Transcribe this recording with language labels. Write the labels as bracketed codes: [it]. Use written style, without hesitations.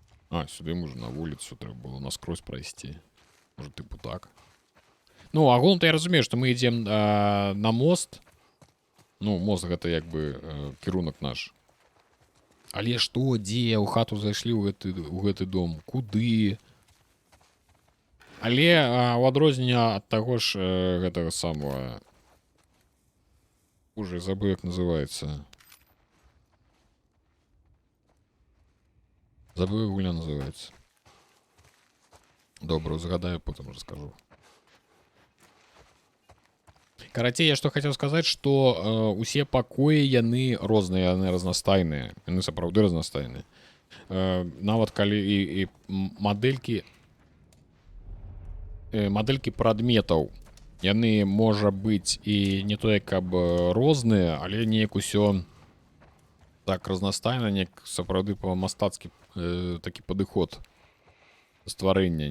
[uk] А, сюди можна на вулицю, треба було наскрозь пройти. Може, типу так. [ru] Ну, агулам-то я разумею, что мы идем на мост. Ну, мост это як бы кірунок наш. [be] Але што, дзе? У хату зайшлі ў гэты дом? Куды? Але у адрозненне ад таго ж гэтага самого... [ru] Уже забыл, як называется. Забыл, як гуля называется. [be] Добра, згадаю, [ru] потом расскажу. [be] Карацей, я что хотел сказать, что усе пакоі яны розныя, яны разнастайныя. Яны сапраўды разнастайныя. Нават калі і мадэлькі прадметаў Яны, можа быць, і не тое, каб розныя, але неяк усё так разнастайна, неяк сапраўды па-мастацкі такі падыход стварэння.